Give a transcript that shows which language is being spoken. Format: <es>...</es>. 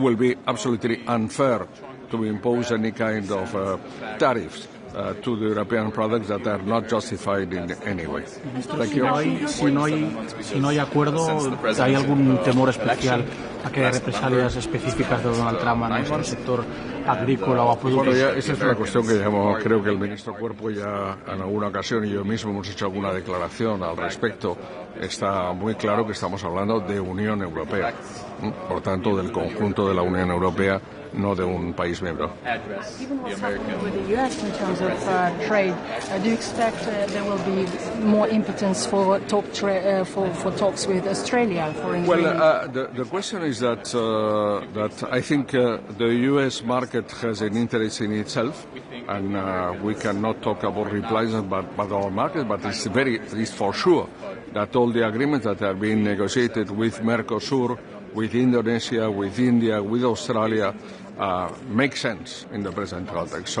<en>It will be absolutely unfair to impose any kind of tariffs to the European products that are not justified in any way.</en> <es>Si no hay acuerdo, ¿hay algún temor especial a que haya represalias específicas de Donald Trump a nuestro sector agrícola o a productos? Bueno, esa es una cuestión que creo que el ministro Cuerpo ya en alguna ocasión y yo mismo hemos hecho alguna declaración al respecto. Está muy claro que estamos hablando de Unión Europea, por tanto del conjunto de la Unión Europea, no de un país miembro.</es> <en>Given what's happening with the U.S. in terms of trade, do you expect there will be more impotence for talks with Australia for ingredients? Well, the question is that I think the U.S. market has an interest in itself, and we cannot talk about replacement but our market, but it's for sure that all the agreements that are being negotiated with Mercosur, with Indonesia, with India, with Australia, make sense in the present context.</en>